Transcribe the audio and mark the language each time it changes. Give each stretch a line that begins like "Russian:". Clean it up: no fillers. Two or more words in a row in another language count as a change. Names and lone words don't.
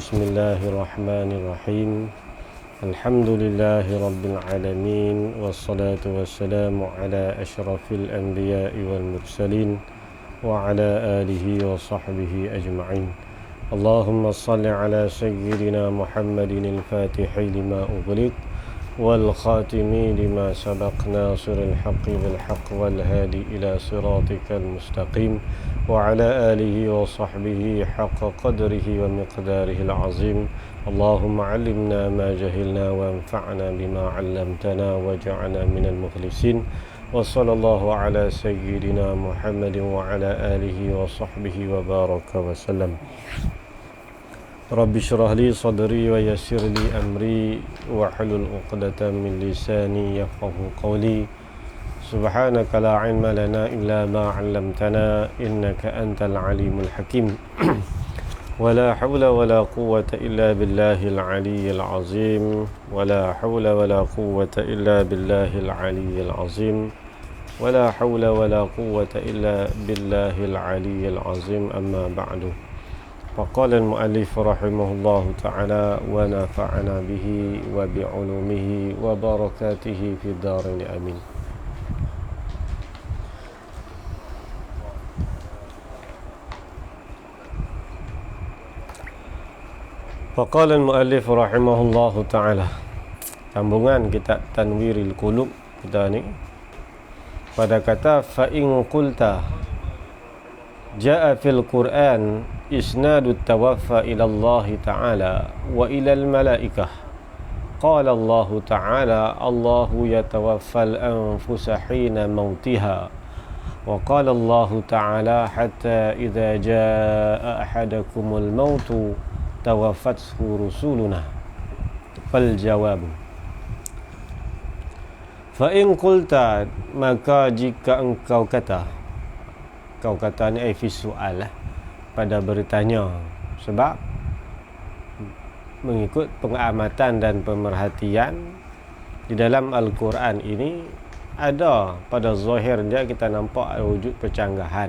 Arabic: بسم الله الرحمن الرحيم. الحمد لله رب العالمين والصلاة والسلام على أشرف الأنبياء والمرسلين وعلى آله وصحبه أجمعين. اللهم صل على سيدنا محمد الفاتح لما أغلق والخاتم لما سبق ناصر الحق بالحق والهادي إلى صراطك المستقيم وعلى آله وصحبه حق قدره ومقداره العظيم. اللهم علمنا ما جهلنا وانفعنا بما علمتنا واجعلنا من المفلسين. وصلى الله على سيدنا محمد وعلى آله وصحبه وبارك وسلم. رب اشرح لي صدري ويسر لي أمري واحلل عقدة من لساني يفقهوا قولي. سبحانك لا علم لنا إلا ما علمتنا إنك أنت العليم الحكيم. ولا حول ولا قوة إلا بالله العلي العظيم. ولا حول ولا قوة إلا بالله العلي العظيم. ولا حول ولا قوة إلا بالله العلي العظيم. أما بعد. فقال المؤلف رحمه الله تعالى ونفعنا به وبعلومه وبركاته في الدارين آمين. فقال المؤلف رحمه الله تعالى.
Malay: Sambungan kitab Tanwiril Qulub kita ni pada kata
Arabic: فإن قلت جاء في القرآن إسناد التوفي إلى الله تعالى وإلى الملائكة. قال الله تعالى الله يتوفى الأنفس حين موتها. وقال الله تعالى حتى إذا جاء أحدكم الموت توفته رسلنا. فالجواب فإن قلت,
Malay: maka jika engkau kata, kau kata ni fi soal lah, pada bertanya, sebab mengikut pengamatan dan pemerhatian di dalam Al-Quran ini ada pada zahir dia kita nampak ada wujud percanggahan.